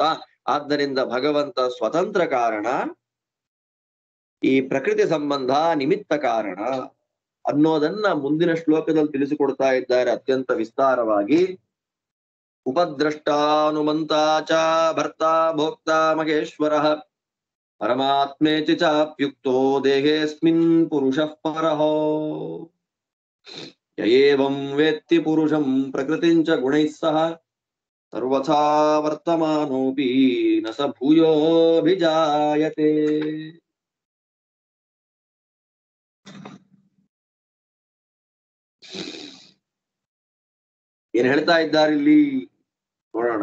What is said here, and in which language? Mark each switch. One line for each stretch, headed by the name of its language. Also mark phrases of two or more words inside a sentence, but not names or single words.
Kannada: ಆದ್ದರಿಂದ ಭಗವಂತ ಸ್ವತಂತ್ರ ಕಾರಣ, ಈ ಪ್ರಕೃತಿ ಸಂಬಂಧ ನಿಮಿತ್ತ ಕಾರಣ ಅನ್ನೋದನ್ನ ಮುಂದಿನ ಶ್ಲೋಕದಲ್ಲಿ ತಿಳಿಸಿಕೊಡ್ತಾ ಇದ್ದಾರೆ ಅತ್ಯಂತ ವಿಸ್ತಾರವಾಗಿ.
Sanskrit: ಉಪದ್ರಷ್ಟಾನುಮಂತ ಚ ಭರ್ತ ಭೋಕ್ತ ಮಹೇಶ್ವರಃ ಪರಮಾತ್ಮೇತಿ ಚಾಪ್ಯುಕ್ತೋ ದೇಹೇಸ್ಮಿನ್ ಪುರುಷಃ ಪರಃ ಯ ಏವಂ ವೇತ್ತಿ ಪುರುಷಂ ಪ್ರಕೃತಿಂ ಚ ಗುಣೈಃ ಸಹ ಸರ್ವಥಾ ವರ್ತಮಾನೋಪಿ ನ ಸ ಭೂಯೋಭಿಜಾಯತೆ.
Kannada: ಏನ್ ಹೇಳ್ತಾ ಇದ್ದಾರೆ ಇಲ್ಲಿ ನೋಡೋಣ.